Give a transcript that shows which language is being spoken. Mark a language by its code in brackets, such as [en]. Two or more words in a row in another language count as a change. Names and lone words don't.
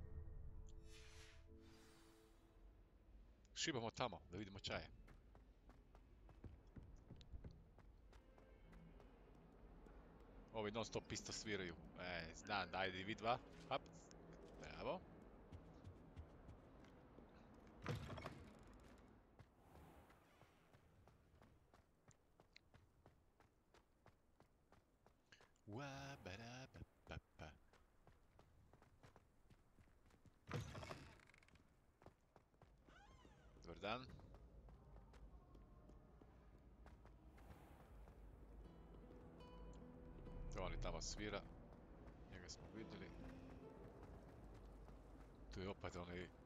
[hr] Šibamo tamo, da vidimo čaje. Ovi non stop isto sviraju. Znam, ajde vi dva. Hop. Bravo. Wa ba da ba ba ba. Dobar dan. To on tamo svira. Njega smo vidjeli. Tu je opet onaj...